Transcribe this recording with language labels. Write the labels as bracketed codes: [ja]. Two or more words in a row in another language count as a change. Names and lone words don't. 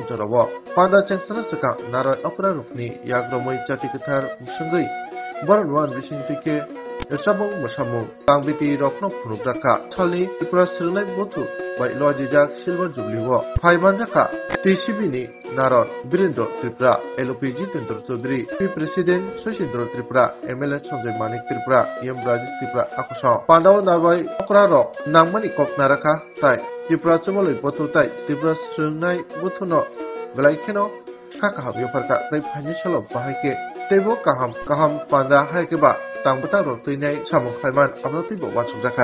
[trp] जरावो पादा चेंसना सका नाराय अपरा रुकनि याग्रमै जातिकथार मुसंगै बरनवान बिसिंतिके एसाबं मसामु तांबिति रकनो फुरुग्राका थालनि त्रिपुरा सैनाय बथु बाय लजिजाक सिलभार जुबलीवो फाइबानजाका टीसीबीनि नारन वीरेंद्र त्रिपुरा एलओपी जितेंद्र चौधरी पी प्रेसिडेंट शशीन्द्र त्रिपुरा एमएलए संजय मानिक त्रिपुरा एम राजेश त्रिपुरा आकसा पांडाव नाबाय अक्रारो नांमानि कप नाराका ताई त्रिपुरा चुमालै बथु ताई त्रिपुरा सैनाय बथुनो गलाइखेनो काका हाबियफारका ताई फाइनेंशियल बाहायके तेबो काहाम पांडा हायकेबा तांबता रतैनाय सामु खायमान आबनतिबो वाचुजाका